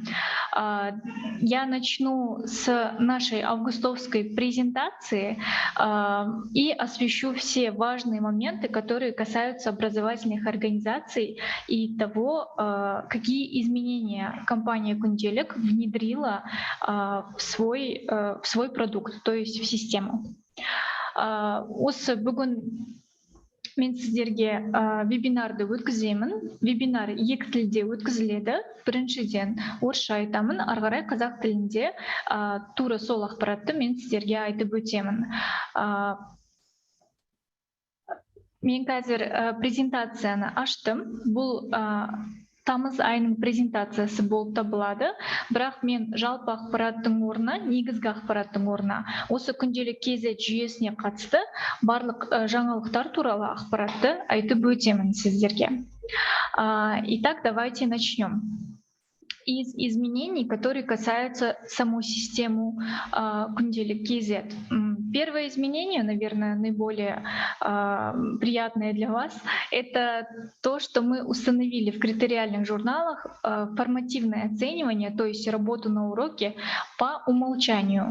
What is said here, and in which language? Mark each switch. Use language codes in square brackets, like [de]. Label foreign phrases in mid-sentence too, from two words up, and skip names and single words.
[ru] Я начну с нашей августовской презентации и освещу все важные моменты, которые касаются образовательных организаций и того, какие изменения компания Күнделік внедрила в свой продукт, то есть в систему. [kk] Осы бүгін мен сіздерге вебинарды өткіземін. Вебинар 2 тілде өткізіледі. Біріншіден орысша айтамын, ары қарай қазақ тілінде тура сол ақпаратты мен сіздерге айтып өтемін. Мен қазір презентацияны аштым. Бұл тамыз айының презентациясы болып табылады, бірақ мен жалпы ақпараттың орнына, негізгі ақпараттың орнына осы Күнделік KZ жүйесіне қатысты барлық жаңалықтар туралы ақпаратты айтып өтемін сіздерге. [ru] Итак, давайте начнем. Из изменений, которые касаются самой системы Күнделік KZ. Первое изменение, наверное, наиболее приятное для вас, это то, что мы установили в критериальных журналах формативное оценивание, то есть работу на уроке по умолчанию.